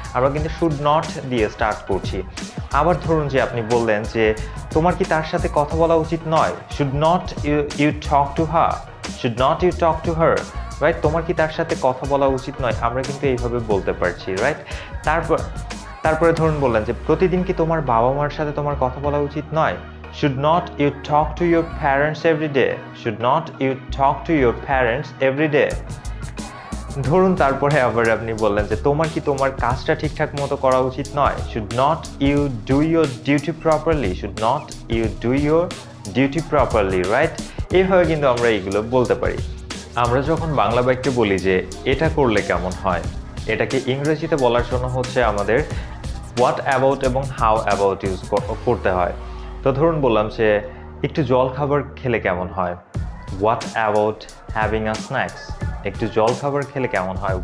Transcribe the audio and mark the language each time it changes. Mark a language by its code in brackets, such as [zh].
[bn] আমরা কিন্তু should not দিয়ে স্টার্ট করছি। আবার ধরুন যে আপনি বললেন যে তোমার কি তার সাথে কথা বলা উচিত নয়। [en] Should not you talk to her. Should not you talk to her, right? [bn] তোমার কি তার সাথে কথা বলা উচিত নয়, আমরা কিন্তু এইভাবে বলতে পারছি, রাইট? তারপরে ধরুন বললেন যে প্রতিদিন কি তোমার বাবা মার সাথে তোমার কথা বলা উচিত নয়। [en] Should not you talk to your parents every day? Should not you talk to your parents every day? [bn] ধরুন তারপরে আবার আপনি বললেন যে তোমার কি তোমার কাজটা ঠিকঠাক মতো করা উচিত নয়। [en] Should not you do your duty properly? Should not you do your duty properly, right? [bn] এইভাবে কিন্তু আমরা এইগুলো বলতে পারি। আমরা যখন বাংলা বাক্যে বলি যে এটা করলে কেমন হয়, এটাকে ইংরেজিতে বলার জন্য হচ্ছে আমাদের হোয়াট অ্যাবাউট এবং হাউ অ্যাবাউট ইউজ করতে হয়। তো ধরুন বললাম যে একটু জল খাবার খেলে কেমন হয়। [en] What about having a snacks. [bn] একটু জল খাবার খেলে কেমন হয়।